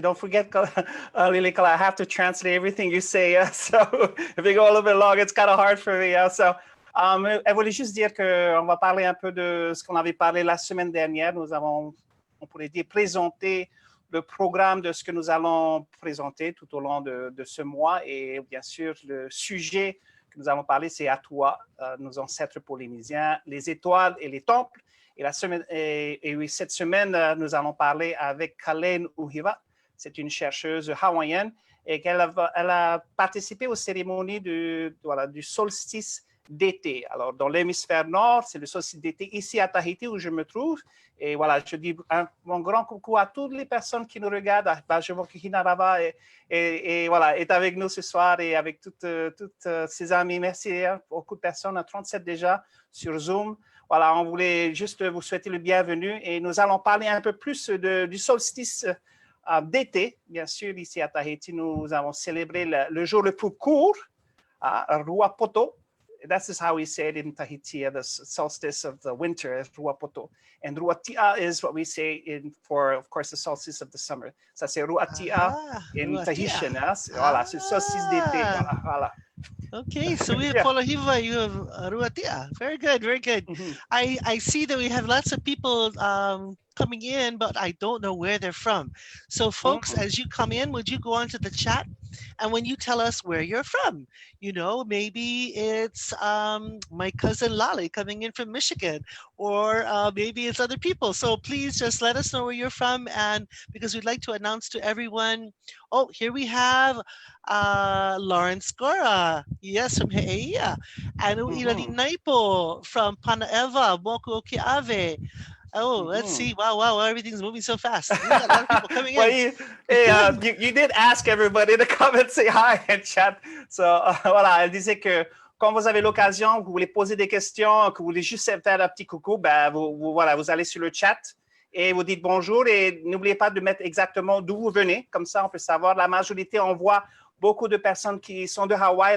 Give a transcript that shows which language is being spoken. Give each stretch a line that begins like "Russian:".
English: Don't forget, Lilikalā, I have to translate everything you say. So if we go a little bit long, it's kind of hard for me.
French: So, elle voulait juste dire qu'on va parler un peu de ce qu'on avait parlé la semaine dernière. Nous avons, on pourrait dire, présenté le programme de ce que nous allons présenter tout au long de ce mois. Et bien sûr, le sujet que nous allons parler, c'est ATUA, nos ancêtres polynésiens, les étoiles et les temples. Et, oui, cette semaine, nous allons parler avec Kalei Nuʻuhiwa. C'est une chercheuse hawaïenne et elle a participé aux cérémonies du solstice d'été. Alors, dans l'hémisphère nord, c'est le solstice d'été ici à Tahiti où je me trouve. Et voilà, je dis un grand coucou à toutes les personnes qui nous regardent. Je vois que Hinarava voilà, est avec nous ce soir et avec toutes ses amis. Merci à beaucoup de personnes, à 37 déjà sur Zoom. Voilà, on voulait juste vous souhaiter le bienvenu et nous allons parler un peu plus du solstice d'été. Bien sûr, ici à Tahiti, nous avons célébré le jour le plus court, Ruapoto.
English: That's just how we say it in Tahiti, the solstice of the winter is Ruapoto. And Ruatia is what we say for, of course, the solstice of the summer.
French: Ça, c'est Ruatia
English: in Tahitian.
French: Voilà, c'est le solstice d'été. Voilà.
English: Okay, so we have Polohiwa, you have Ruatia. Very good, very good. I see that we have lots of people coming in, but I don't know where they're from. So folks, as you come in, would you go onto the chat? And when you tell us where you're from, maybe it's my cousin Lali coming in from Michigan, or maybe it's other people. So please just let us know where you're from, and because we'd like to announce to everyone. Oh, here we have Lawrence Gora, yes, from He'eia, and Uilani Naipo from Panaeva, Moku Oke'ave. Oh, let's see. Wow, everything's moving so fast. We got a lot of people coming in. You did ask everybody to come and say hi and chat.
French: So, voilà, elle disait que quand vous avez l'occasion, vous voulez poser des questions, que vous voulez juste faire un petit coucou, vous allez sur le chat et vous dites bonjour et n'oubliez pas de mettre exactement d'où vous venez. Comme ça, on peut savoir. La majorité, on voit beaucoup de personnes qui sont de Hawaï.